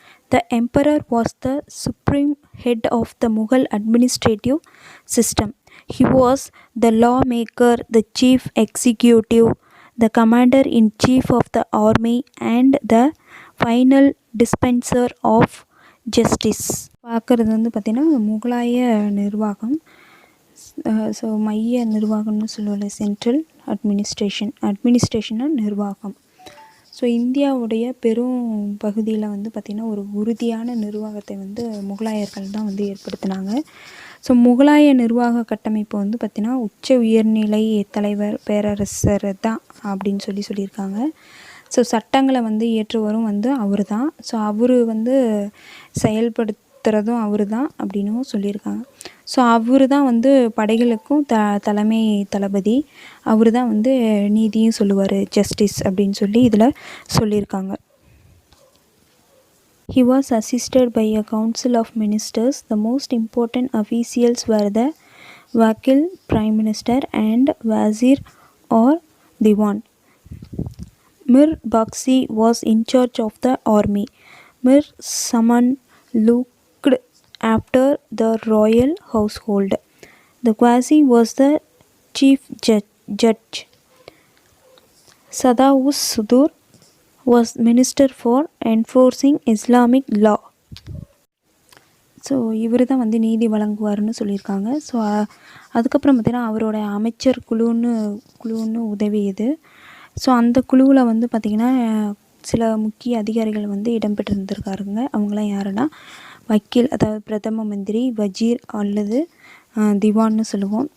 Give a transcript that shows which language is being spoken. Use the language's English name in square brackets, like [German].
[English] The emperor was the supreme head of the Mughal administrative system. He was the lawmaker, the chief executive, the commander-in-chief of the army, and the final dispenser of justice. [Tamil] பார்க்குறது வந்து பார்த்திங்கன்னா முகலாய நிர்வாகம், so மைய நிர்வாகம்னு சொல்லுவோம்ல, [English] central அட்மினிஸ்ட்ரேஷனாக [Tamil] நிர்வாகம். So இந்தியாவுடைய பெரும் பகுதியில் வந்து பார்த்திங்கன்னா ஒரு உறுதியான நிர்வாகத்தை வந்து முகலாயர்கள் தான் வந்து ஏற்படுத்தினாங்க. ஸோ முகலாய நிர்வாக கட்டமைப்பு வந்து பார்த்திங்கன்னா உச்ச உயர்நிலை தலைவர் பேரரசர் தான் அப்படின்னு சொல்லியிருக்காங்க. ஸோ சட்டங்களை வந்து இயற்றுவரும் வந்து அவர் தான். ஸோ அவர் வந்து செயல்படுத்துகிறதும் அவர் தான் அப்படின்னும் சொல்லியிருக்காங்க. ஸோ அவர் தான் வந்து படைகளுக்கும் தலைமை தளபதி. அவர் தான் வந்து நீதியும் சொல்லுவார், ஜஸ்டிஸ் அப்படின்னு சொல்லி இதில் சொல்லியிருக்காங்க. [English] He was assisted by a council of ministers. The most important officials were the Wakil, Prime Minister, and Wazir or Diwan. Mir Baksi was in charge of the army. Mir Saman looked after the royal household. The Qazi was the chief judge. Sadawus Sudur was minister for enforcing Islamic law. [Tamil] So இவர் தான் வந்து நீதி வழங்குவார்னு சொல்லியிருக்காங்க. So அதுக்கப்புறம் பார்த்திங்கன்னா அவரோட அமைச்சர் குழுன்னு உதவியது. ஸோ அந்த குழுவில் வந்து பார்த்திங்கன்னா சில முக்கிய அதிகாரிகள் வந்து இடம்பெற்றிருந்திருக்காருங்க. அவங்களாம் யாருன்னா வக்கீல், அதாவது பிரதம மந்திரி, வஜீர் அல்லது திவான்னு சொல்லுவோம்.